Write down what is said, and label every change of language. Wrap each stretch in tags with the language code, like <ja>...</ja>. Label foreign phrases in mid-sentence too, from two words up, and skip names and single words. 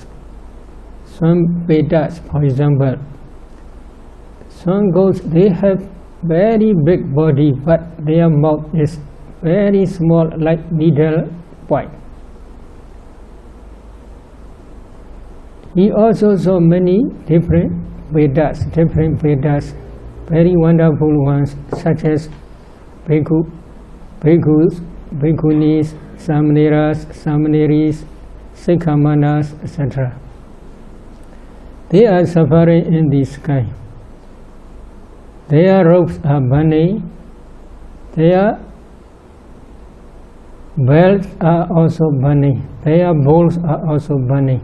<en>Some Vedas, for example, some ghosts, they have very big body, but their mouth is very small, like needle point. He also saw many different Vedas, very wonderful ones, such as bhikkhus, bhikkhunis, samaneras, samaneris, sikkamanas, etc. They are suffering in the sky. Their robes are burning, their belts are also burning, their bowls are also burning.</en>